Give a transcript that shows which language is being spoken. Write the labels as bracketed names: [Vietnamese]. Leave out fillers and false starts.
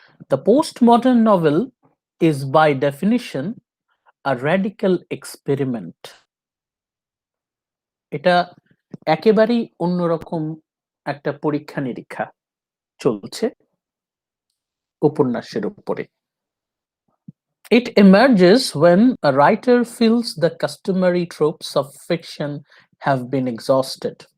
[English] The postmodern novel is by definition a radical experiment. [Bangla] এটা একেবারেই অন্যরকম একটা পরীক্ষা নিরীক্ষা চলছে উপন্যাসের উপরে। [English] It emerges when a writer feels the customary tropes of fiction have been exhausted.